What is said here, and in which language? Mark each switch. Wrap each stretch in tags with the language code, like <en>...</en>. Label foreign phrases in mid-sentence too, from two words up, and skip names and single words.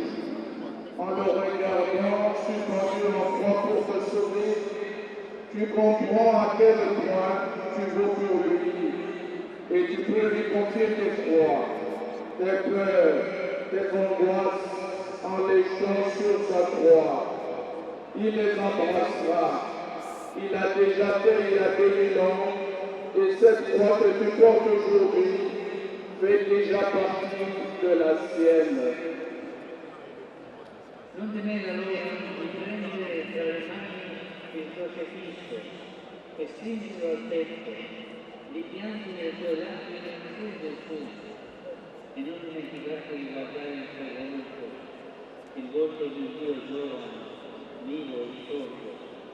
<fr>En le regardant, suspendu en croix pour te sauver, tu comprends à quel point tu vaux pour lui et tu peux lui confier tes froids, tes peurs, tes angoisses en les jetant sur sa croix. Il les embrassera. Il a déjà fait il y a 2000 ans et cette croix que tu portes aujourd'hui fait déjà partie de la sienne.</fr> <it>Non temere allora di prendere tra le mani il crocifisso e stringerlo al petto, li pianti nelle tue lacrime su Gesù e non dimenticarti di guardare il suo volto di Dio giovane, vivo e sordo.</it>